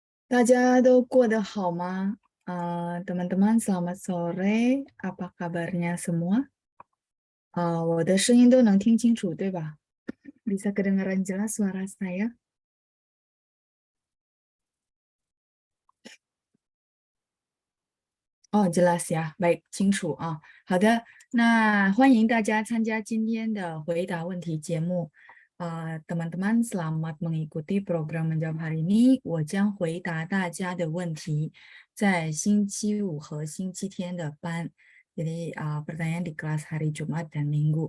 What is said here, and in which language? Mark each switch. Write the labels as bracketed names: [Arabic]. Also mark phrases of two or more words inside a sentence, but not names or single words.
[Chinese] 大家都过得好吗？ [Indonesian] teman-teman, selamat sore. Apa kabarnya semua? [Chinese] 我的声音都能听清楚，对吧 ？ [Indonesian] Bisa kedengaran jelas suara saya? Oh, jelas ya. Baik, [Chinese] 清楚啊。好的，那欢迎大家参加今天的回答问题节目。 [Indonesian] teman-teman, selamat mengikuti program menjawab hari ini。 [Chinese] 我将回答大家的问题，在星期五和星期天的班。 [Indonesian] Jadi pertanyaan di kelas hari Jumat dan Minggu。